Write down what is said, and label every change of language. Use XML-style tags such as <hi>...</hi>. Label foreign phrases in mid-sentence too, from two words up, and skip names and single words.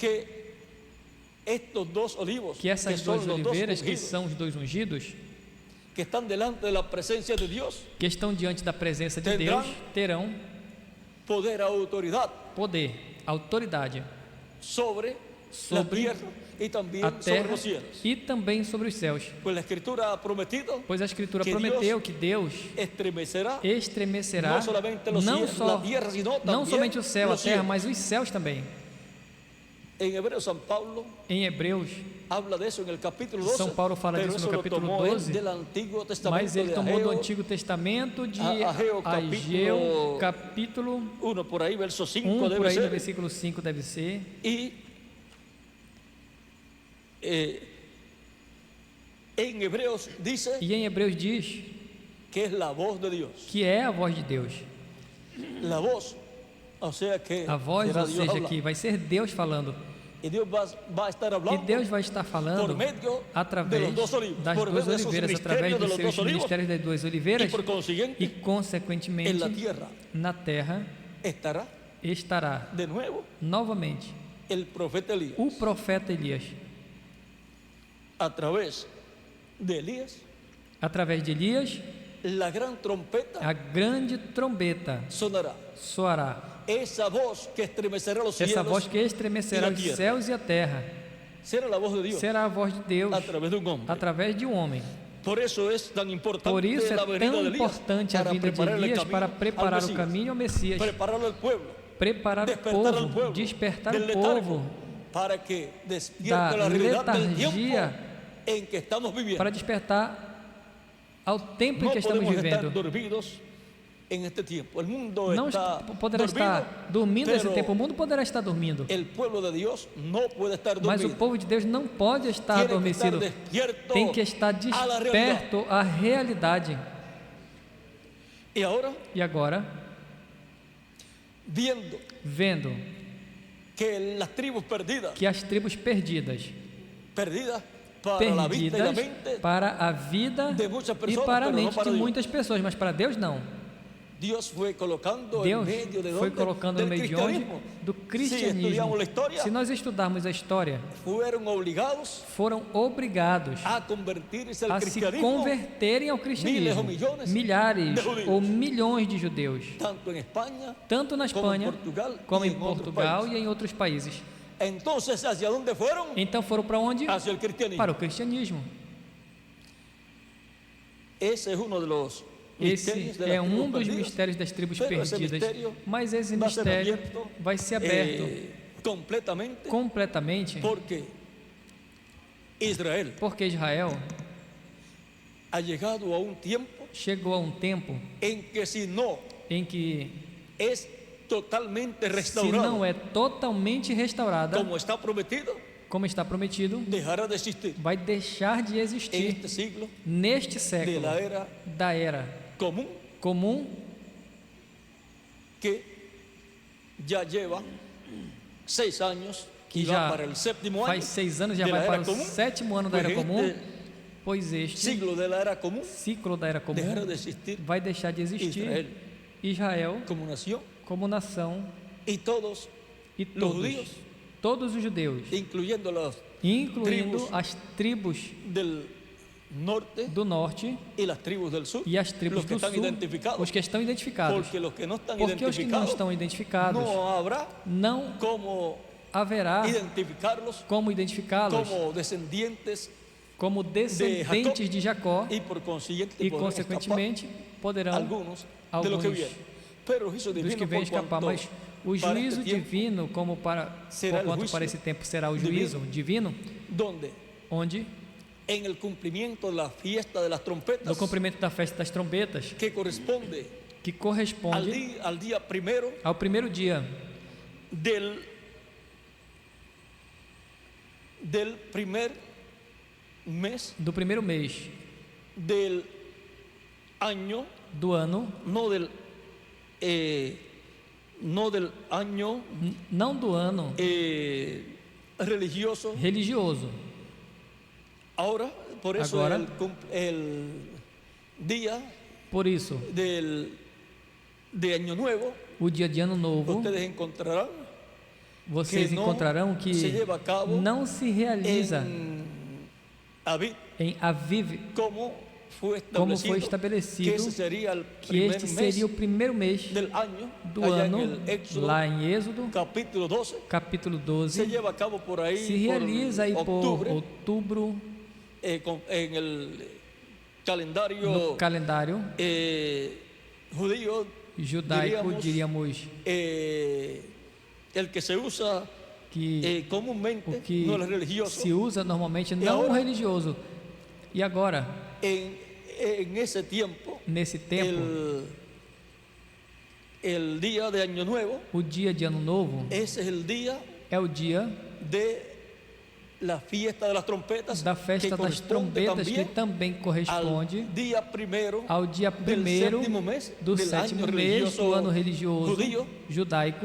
<pt>que essas 2 oliveiras, que são os 2 ungidos, que estão diante da presença de Deus, terão poder, autoridade sobre a terra e também sobre os céus. Pois a Escritura prometeu que Deus estremecerá não somente o céu, a terra, mas os céus também.</pt> <es>En Hebreos, San Pablo</es> <pt>Em Hebreus,</pt> <es>habla de eso en el capítulo 12,</es> <pt>São Paulo fala</pt> <es>pero</es> <pt>disso</pt> <es>eso</es> <pt>no</pt> <es>lo</es> <pt>capítulo</pt> <es>tomó él</es> <pt>12,</pt> <es>del Antiguo Testamento</es> <pt>mas ele</pt> <es>de</es> <pt>tomou do</pt> <es>Ageo,</es> <pt>Antigo Testamento de</pt> <es>Ageo,</es> <pt>Ageu, capítulo</pt> <es>1, por ahí, verso 5</es> <pt>1, por</pt> <es>debe</es> <pt>aí no</pt> <es>ser.</es> <pt>versículo 5 deve ser.</pt> <es>Y en Hebreos dice</es> <pt>E em Hebreus diz</pt> <es>que es la voz de Dios.</es> <pt>que é a voz de Deus.</pt> <es>La voz, o sea que</es> <pt>A voz,</pt> <es>será</es> <pt>ou</pt> <es>Dios</es> <pt>seja,</pt> <es>hablando.</es> <pt>que vai ser Deus falando.</pt> <es>Y Dios va a estar</es> <pt>E</pt> <es>hablando</es> <pt>Deus vai estar</pt> <es>por</es> <pt>falando</pt> <es>medio de</es> <pt>através</pt> <es>los dos olivos,</es> <pt>das</pt> <es>por</es> <pt>duas</pt> <es>medio de esos</es> <pt>oliveiras, através</pt> <es>misterios de</es> <pt>dos</pt> <es>los</es> <pt>seus</pt> <es>dos olivos,</es> <pt>ministérios das duas</pt> <es>y</es> <pt>oliveiras,</pt> <es>por consiguiente</es> <pt>e consequentemente</pt> <es>en la tierra</es> <pt>na terra</pt> <es>estará</es> <pt>estará</pt> <es>de nuevo</es> <pt>novamente</pt> <es>el profeta Elías.</es> <pt>o profeta Elias.</pt> <es>A través de Elías,</es> <pt>Através de Elias,</pt> <es>la gran trompeta</es> <pt>a grande trombeta</pt> <es>sonará.</es> <pt>soará.</pt> <es>Esa voz que estremecerá los</es> <pt>Essa</pt> <es>cielos</es> <pt>voz que estremecerá e a os</pt> <es>tierra.</es> <pt>céus e a terra</pt> <es>será la voz de Dios</es> <pt>será a voz de Deus</pt> <es>a través de un hombre.</es> <pt>através de um homem.</pt> <es>Por eso es tan importante</es> <pt>Por isso</pt> <es>la</es> <pt>é</pt> <es>venida</es> <pt>tão</pt> <es>de Elías</es> <pt>importante a</pt> <es>para</es> <pt>vinda de</pt> <es>preparar el</es> <pt>Elias</pt> <es>camino</es> <pt>para</pt> <es>al</es> <pt>preparar o</pt> <es>Mesías,</es> <pt>caminho ao Messias,</pt> <es>prepararlo al pueblo,</es> <pt>preparar o</pt> <es>despertar al</es> <pt>povo,</pt> <es>pueblo</es> <pt>despertar</pt> <es>del</es> <pt>o</pt> <es>letargo,</es> <pt>povo</pt> <es>para que despierte</es> <pt>da</pt> <es>la realidad del tiempo</es> <pt>letargia,</pt> <es>en que estamos viviendo.</es> <pt>para despertar ao tempo em</pt> <es>No</es> <pt>que estamos</pt> <es>podemos estar</es> <pt>vivendo.</pt> <es>dormidos en este tiempo. El mundo</es> <pt>Não</pt> <es>está</es> <pt>poderá</pt> <es>dormido,</es> <pt>estar dormindo nesse</pt> <es>pero</es> <pt>tempo, o mundo poderá estar dormindo,</pt> <es>el pueblo de Dios no puede estar</es> <pt>mas o</pt> <es>dormido.</es> <pt>povo de Deus não pode estar</pt> <es>Tiene que</es> <pt>adormecido,</pt> <es>estar despierto</es> <pt>tem que estar</pt> <es>a la realidad.</es> <pt>desperto à realidade.</pt> <es>Y ahora,</es> <pt>E agora,</pt> <es>vendo que las tribus perdidas</es> <pt>que as tribos perdidas</pt> <es>para la vista y la mente</es> <pt>para a vida</pt> <es>de muchas</es> <pt>e</pt> <es>personas,</es> <pt>para a</pt> <es>pero no</es> <pt>mente</pt> <es>para</es> <pt>de</pt> <es>Dios.</es> <pt>muitas pessoas, mas para Deus não.</pt> <es>Dios fue colocando</es> <pt>Deus</pt> <es>en medio de</es> <pt>foi</pt> <es>donde,</es> <pt>colocando no</pt> <es>del</es> <pt>meio de onde?</pt> <es>cristianismo.</es> <pt>Do</pt> <es>Si</es> <pt>cristianismo.</pt> <es>estudiamos la historia,</es> <pt>Se nós estudarmos a história,</pt> <es>fueron obligados</es> <pt>foram obrigados</pt> <es>a convertirse al</es> <pt>a se</pt> <es>cristianismo,</es> <pt>converterem ao cristianismo. Miles ou milhões Milhares de judeus. ou milhões de judeus,</pt> <es>tanto en España</es> <pt>tanto na</pt> <es>como en</es> <pt>Espanha</pt> <es>Portugal,</es> <pt>como</pt> <es>y</es> <pt>em</pt> <es>en otros</es> <pt>Portugal</pt> <es>países.</es> <pt>e em outros países.</pt> <es>Entonces, ¿hacia dónde fueron?</es> <pt>Então foram para onde?</pt> <es>Hacia el cristianismo.</es> <pt>Para o cristianismo.</pt> <es>Ese es uno de los misterios</es> <pt>Esse</pt> <es>de</es> <pt>é</pt> <es>las</es> <pt>um</pt> <es>tribus</es> <pt>dos</pt> <es>perdidas.</es> <pt>mistérios das tribos</pt> <es>Pero esse</es> <pt>perdidas. mistério Mas esse vai ser mistério</pt> <es>abierto,</es> <pt>vai ser aberto</pt> <es>completamente,</es> <pt>completamente,</pt> <es>porque Israel</es> <pt>porque Israel</pt> <es>ha llegado a un tiempo</es> <pt>chegou a um tempo</pt> <es>en que si no</es> <pt>em que,</pt> <es>es totalmente</es> <pt>se</pt> <es>restaurado</es> <pt>não é totalmente restaurada,</pt> <es>como está prometido,</es> <pt>como está prometido,</pt> <es>dejará de existir</es> <pt>vai deixar de</pt> <es>en</es> <pt>existir</pt> <es>este siglo</es> <pt>neste</pt> <es>de</es> <pt>século</pt> <es>la era</es> <pt>da era</pt> <es>común</es> <pt>comum,</pt> <es>que ya lleva 6 años</es> <pt>que</pt> <es>y va</es> <pt>já</pt> <es>para el séptimo año</es> <pt>faz 6 anos, já</pt> <es>de la</es> <pt>vai</pt> <es>era</es> <pt>para o</pt> <es>común.</es> <pt>7º ano da</pt> <es>Pues</es> <pt>era comum,</pt> <es>este</es> <pt>pois este</pt> <es>siglo de la era común</es> <pt>ciclo da era comum</pt> <es>dejará de existir</es> <pt>vai deixar de existir.</pt> <es>Israel como nación</es> <pt>como nação</pt> <es>y todos</es> <pt>e</pt> <es>los judíos,</es> <pt>todos os judeus,</pt> <es>incluyendo los</es> <pt>incluindo tribos as tribos</pt> <es>del norte</es> <pt>do norte</pt> <es>y las tribus del sur,</es> <pt>e as tribos</pt> <es>los que</es> <pt>do</pt> <es>están</es> <pt>sul,</pt> <es>identificados,</es> <pt>os que estão identificados,</pt> <es>porque los que no están</es> <pt>porque os que não</pt> <es>identificados</es> <pt>estão identificados</pt> <es>no habrá</es> <pt>não</pt> <es>como</es> <pt>haverá</pt> <es>identificarlos</es> <pt>como identificá-los</pt> <es>como descendientes</es> <pt>como descendentes de Jacó</pt> <es>y por consiguiente</es> <pt>e</pt> <es>podrán</es> <pt>consequentemente</pt> <es>escapar</es> <pt>poderão</pt> <es>algunos de los que</es> <pt>alguns</pt> <es>vienen. Pero el juicio</es> <pt>dos</pt> <es>divino</es> <pt>que vêm</pt> <es>por</es> <pt>escapar,</pt> <es>cuanto</es> <pt>mas o</pt> <es>para</es> <pt>juízo</pt> <es>este tiempo</es> <pt>divino, como para</pt> <es>será</es> <pt>por</pt> <es>el</es> <pt>quanto</pt> <es>juicio</es> <pt>para esse tempo será o</pt> <es>divino.</es> <pt>juízo divino,</pt> <es>donde</es> <pt>onde</pt> <es>en el cumplimiento de la fiesta de las</es> <pt>no</pt> <es>trompetas</es> <pt>cumprimento da festa das trombetas,</pt> <es>que corresponde</es> <pt>que corresponde</pt> <es>al día primero</es> <pt>ao primeiro dia</pt> <es>del primer mes</es> <pt>do primeiro mês</pt> <es>del año,</es> <pt>do ano,</pt> <es>no del año</es> <pt>não do ano</pt> <es>religioso.</es> <pt>religioso.</pt> <es>Ahora, por eso</es> <pt>Agora,</pt> <es>el día</es> <pt>por isso,</pt> <es>de Año Nuevo,</es> <pt>o dia de Ano Novo,</pt> <es>ustedes encontrarán</es> <pt>vocês que não encontrarão que</pt> <es>se lleva a cabo</es> <pt>não se realiza</pt> <es>en Aviv,</es> <pt>em Aviv, como foi como estabelecido,</pt> <es>que ese sería el</es> <pt>que</pt> <es>primer</es> <pt>este seria o primeiro mês</pt> <es>del año,</es> <pt>do</pt> <es>allá</es> <pt>ano,</pt> <es>en el Éxodo,</es> <pt>lá em Êxodo,</pt> <es>capítulo 12,</es> <pt>capítulo</pt> <es>se</es> <pt>12,</pt> <es>lleva a cabo por ahí,</es> <pt>se realiza aí por outubro,</pt> <es>en el calendario</es> <pt>no calendário</pt> <es>judío,</es> <pt>judaico, diríamos,</pt> <es>el que se usa</es> <pt>que comumente o que</pt> <es>no es religioso.</es> <pt>se usa normalmente, não agora, o religioso. E agora, nesse tempo, el día de Año Nuevo, o dia de Ano Novo, esse é o dia da festa das trompetas, da festa das trompetas, que também corresponde ao dia 1º do 7º mês do ano religioso judaico,</pt>